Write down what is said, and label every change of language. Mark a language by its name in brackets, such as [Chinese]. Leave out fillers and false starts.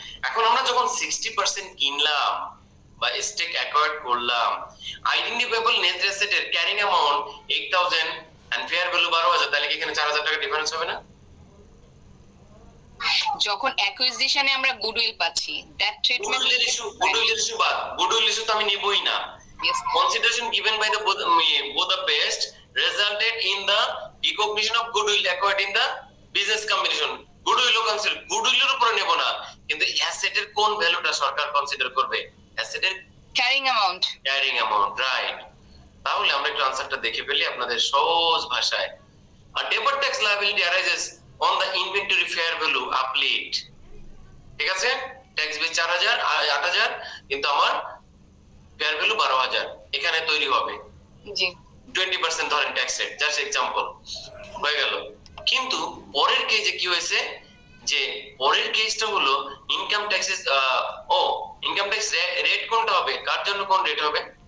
[Bangla] এখন আমরা যখন 60% কিনলাম বা স্টেক অ্যাকোয়ার্ড করলাম, identifiable net অ্যাসেটের carrying amount 8000 and fair value 12000, তাহলে কি এখানে 4000 টাকা ডিফারেন্স হবে না? যখন অ্যাকুইজিশনে আমরা গুডউইল পাচ্ছি, দ্যাট ট্রিটমেন্ট গুডউইল ইস্যু বাদ, গুডউইল ইস্যু তো আমি নিবই না, [English] Yes. Consideration given by the Budapest resulted in the recognition of goodwill acquired in the business combination. Goodwill consider goodwill [Bangla] উপরে নেব না, কিন্তু অ্যাসেটের কোন ভ্যালুটা সরকার কনসিডার করবে? অ্যাসেটের [English] Carrying amount. carrying amount, right? [Bangla] তাহলে আমরা একটু আনসারটা দেখে ফেলি আপনাদের সহজ ভাষায়। [English] A deferred tax liability arises on the inventory fair value uplift. [Bangla] ঠিক আছে, ট্যাক্স বিল 4000 8000, কিন্তু আমার ফেয়ার ভ্যালু 12000 এখানে তৈরি হবে। জি 20% ধরেন ট্যাক্স রেট, জাস্ট এক্সাম্পল হয়ে গেল। কিন্তু পরের কেসে কি হয়েছে, যে পরের কেসটা হলো income taxes income tax rate কোনটা হবে, কার জন্য কোন রেট হবে?